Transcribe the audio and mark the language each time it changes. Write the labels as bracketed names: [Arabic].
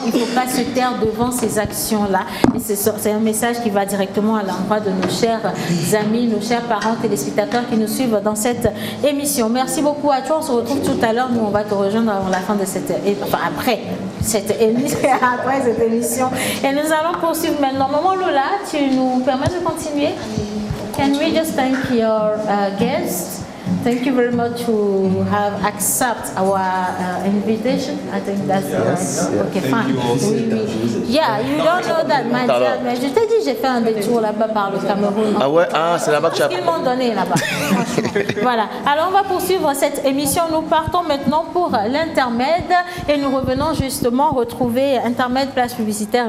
[French] Il ne faut pas se taire devant ces actions-là. Et c'est un message qui va directement à l'endroit de nos chers amis, nos chers parents, téléspectateurs qui nous suivent dans cette émission. Merci beaucoup à toi. On se retrouve tout à l'heure. Nous, on va te rejoindre avant la fin de après cette émission. Et nous allons poursuivre maintenant. Maman Lola, tu nous permets de continuer? [English] Can we just thank your guests? Thank you very much to have accept our invitation. I think that's okay, fine. [French] Yeah, you don't know that, my dear, mais je t'ai dit, j'ai fait un détour là-bas par le Cameroun. Ah ouais, c'est là-bas que tu as. Ils m'ont donné là-bas. Voilà. Alors, on va poursuivre cette émission. Nous partons maintenant pour l'intermède et nous revenons justement retrouver intermède place publicitaire.